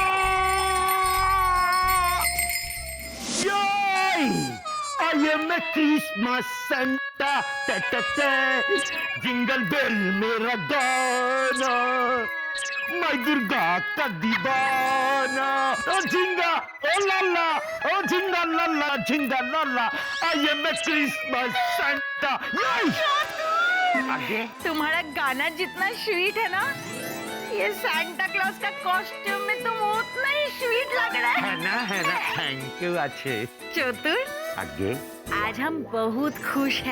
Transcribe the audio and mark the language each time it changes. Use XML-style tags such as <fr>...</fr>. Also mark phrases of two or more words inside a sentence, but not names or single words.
<en>I am a Christmas Santa, jingle bell</en> <hi>मेरा गाना, मैं दुर्गा का दीवाना, ओ झिंगा, ओ लाला, ओ झिंगा लाला, झिंगा लाला,</hi> <en>I am a Christmas Santa।</en> <hi>आगे तुम्हारा गाना जितना स्वीट है ना, ये सांता क्लॉज का कॉस्ट्यूम में तुम उतना ही स्वीट लग रहा है। है ना,</hi> <en>thank you.</en> <hi>अच्छे चतुर, आगे आज हम बहुत खुश हैं</hi>